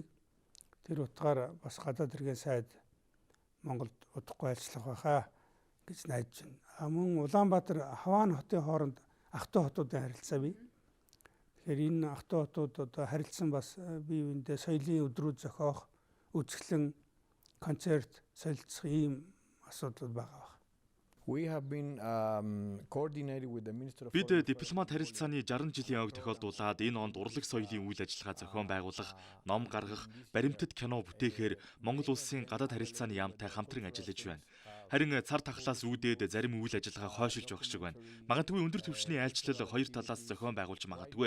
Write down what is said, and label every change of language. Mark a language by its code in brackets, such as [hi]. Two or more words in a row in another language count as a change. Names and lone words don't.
[mn] Тэр утгаар бас гадаад хэргийн сайд Монголд удахгүй айлчлах байхаа гэж найдаж байна. Мөн Улаанбаатар Хаваан хотын хооронд ах トゥ хотуудын харилцаа бий. Тэгэхээр энэ ах トゥ хотууд одоо харилцсан бас бие биендээ соёлын өдрүүд зохиох, үзэсгэлэн, концерт, солилцох ийм асуудал байгаа. [en] We have been coordinated with the Minister of [mn] Бид дипломат харилцааны 60 жилийн ойг тохиолдуулаад энэ онд урлаг соёлын үйл ажиллагаа зохион байгуулах, ном гаргах, баримтат кино бүтээхээр Монгол улсын гадаад харилцааны яамтай хамтран ажиллаж байна. Харин цар тахлаас үүдээд зарим үйл ажиллагаа хойшилж байх шиг байна. Магадгүй өндөр түвшний айлчлал хоёр талаас зохион байгуулж магадгүй.